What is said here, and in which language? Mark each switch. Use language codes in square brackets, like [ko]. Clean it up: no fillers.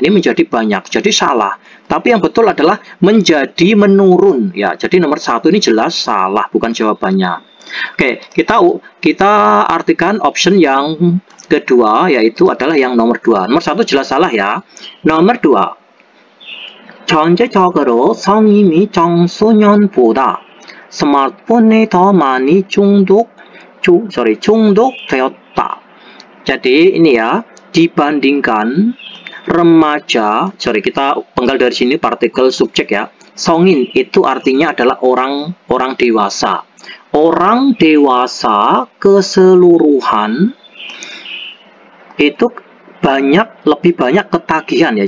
[id] Ini menjadi banyak, jadi salah. Tapi yang betul adalah menjadi menurun ya. Jadi nomor 1 ini jelas salah, bukan jawabannya. Oke, kita artikan option yang kedua, yaitu adalah yang nomor 2. Nomor 1 jelas salah ya. Nomor 2. [ko] 전체적으로 성인이 청소년보다 스마트폰에 더 많이 중독되었다. [id] Jadi ini ya, dibandingkan remaja, kita penggal dari sini partikel subjek ya. Songin itu artinya adalah orang dewasa. Orang dewasa keseluruhan itu lebih banyak ketagihan ya.